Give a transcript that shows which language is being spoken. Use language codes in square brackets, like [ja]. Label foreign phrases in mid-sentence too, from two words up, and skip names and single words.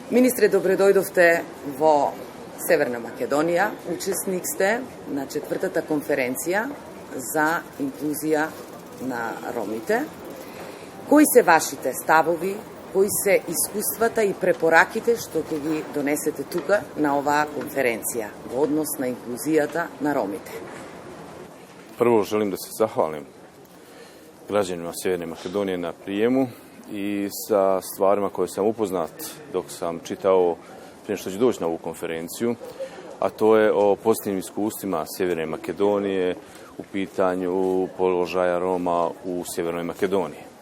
[mk] Министре, добродојдовте во Северна Македонија. Учесник сте на 4. конференција за инклузија на Ромите. Кои се вашите ставови, кои се искуствата и препораките што ќе ги донесете тука на оваа конференција во однос на инклузијата на Ромите? [bs] Prvo želim da se zahvalim građanima Sjeverne Makedonije na prijemu i sa stvarima koje sam upoznat dok sam čitao prije što ću doći na ovu konferenciju, a to je o pozitivnim iskustvima Sjeverne Makedonije u pitanju položaja Roma u Sjevernoj Makedoniji.